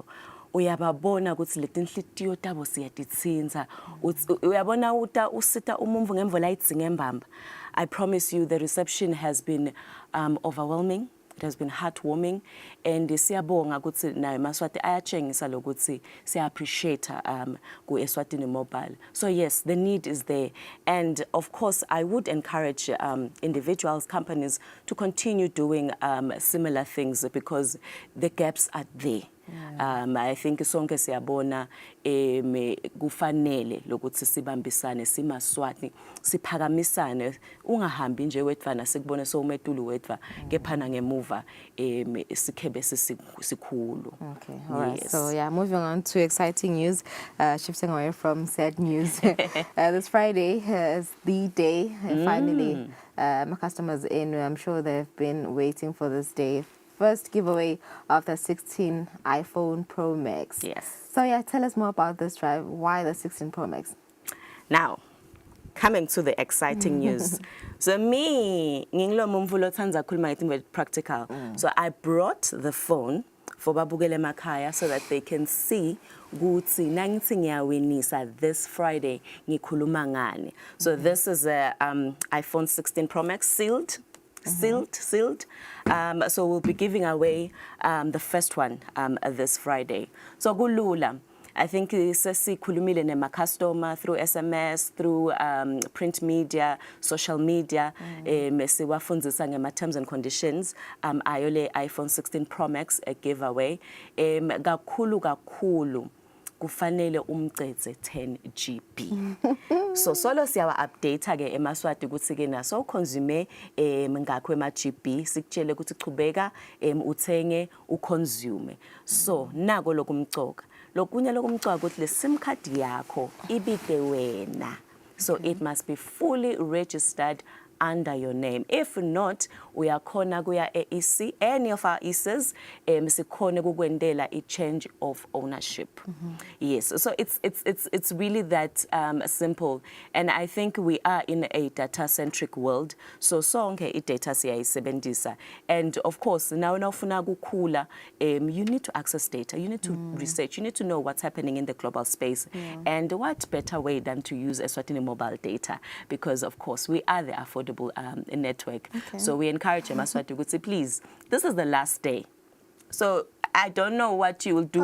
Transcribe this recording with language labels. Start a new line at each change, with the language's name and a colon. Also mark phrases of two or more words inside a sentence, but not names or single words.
Swati: Uyababona ukuthi letinhlitiyo tabo siyatitsinza. Uyabona usita umumvu ngemvo la idzinga embamba.
English: I promise you the reception has been overwhelming. It has been heartwarming,
Swati: and siyabonga ukuthi nayo Maswati ayatshengisa lokuthi siya appreciate ku Eswatini Mobile.
English: So yes, the need is there, and of course I would encourage individuals, companies to continue doing similar things because the gaps are there. I think
Swati: sonke siyabona kufanele lokuthi sibambisane simaSwati siphakamisane ungahambi nje wetfana sikubone sowumetulu wetfa kephana ngemuva sikhebe sikhulu.
English: Okay, all right. Yes. So yeah, moving on to exciting news, shifting away from sad news. This Friday is the day, finally, my customers in. I'm sure they've been waiting for this day. First giveaway of the 16 iPhone Pro Max. Yes. So yeah, tell us more about this drive. Why the 16 Pro Max? Now, coming to the exciting news. So me,
Swati: nginglo mumvulo thanza khuluma ngetinto
English: very practical. So I brought the phone for
Swati: babukele makhaya
English: so that they can see
Swati: ukuthi nangithi ngiyawinisa
English: this Friday
Swati: ngikhuluma ngani.
English: So this is a iPhone 16 Pro Max sealed. So we'll be giving away the first one this Friday.
Swati: So kulula.
English: I think
Swati: sesikhulumile nema
English: customer through SMS, through print media, social media,
Swati: siwafundzisa ngema
English: terms and conditions.
Swati: Ayole iPhone 16 Pro Max giveaway. Kakhulu kufanele umcetse 10 GB. So solo siyawa update ke eMaswati ukuthi ke na
English: so consume
Swati: ngakho ema GB sikutshele ukuthi chubeka uthenge uconsume. So nako lokumcoka. Lokunye lokumcoka ukuthi le SIM card yakho ibike wena.
English: So it must be fully registered under your name. If not,
Swati: uyakhona kuya EC,
English: any of our ECs,
Swati: sikhone kukwendela
English: a change of ownership. Yes, so it's really that simple. And I think we are in a data-centric world.
Swati: So sonke i-data siyayisebenzisa.
English: And of course, now
Swati: ufuna kukhula,
English: you need to access data, you need to research, you need to know what's happening in the global space. And what better way than to use Eswatini mobile data? Because of course, we are the affordable network. Okay. So we encourage Maswati to say, please, this is the last day. So I don't know what you will do.